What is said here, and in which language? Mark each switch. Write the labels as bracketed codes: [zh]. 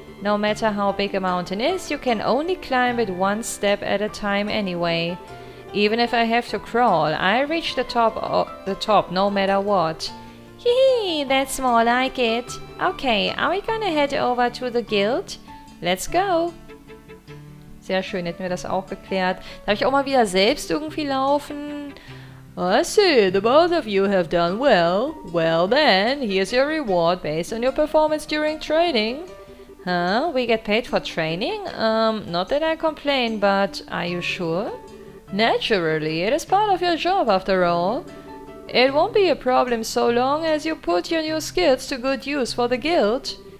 [en] No matter how big a mountain is, you can only climb it one step at a time anyway. Even if I have to crawl, I reach the top no matter what. Hee, that's more like it. Okay, are we gonna head over to the guild? Let's go! [de] Sehr schön, hätten wir das auch geklärt. Darf ich auch mal wieder selbst irgendwie laufen? [en] I see, the both of you have done well. Well then, here's your reward based on your performance during training. Huh? We get paid for training? Not that I complain, but are you sure? Naturally, it is part of your job after all. It won't be a problem so long as you put your new skills to good use for the guild.